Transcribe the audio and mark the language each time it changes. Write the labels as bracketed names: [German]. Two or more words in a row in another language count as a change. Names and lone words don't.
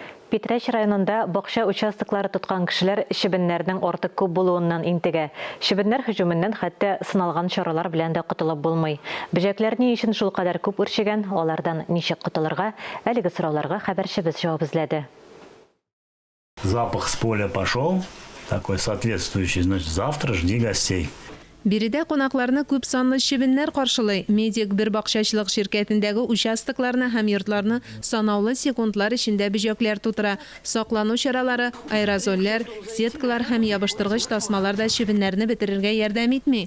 [Tatar] Питрәч районында бақша участоклары тоткан кешеләр шибеннәрнең артык күп булуыннан интегә. Шибеннәр һөҗүменнән хәтта сыналган чаралар белән дә котылып булмый. Бөҗәкләр ни өчен шул кадәр күп үрчегән, алардан ничек котылырга, әлеге сорауларга хәбәрчебез җавап эзләде. [Russian] Запах с поля пошел, такой соответствующий, значит, завтра жди гостей. [Tatar] Биредә кунакларны күп санлы шибеннәр каршылый. Медик бер бакчачылык ширкәтендәге участокларны һәм йортларны санаулы секундлар эчендә бөҗәкләр тутыра. Саклану чаралары, аэрозольләр, сеткалар һәм ябыштыргыч тасмалар да шибеннәрне бетерергә ярдәм итми.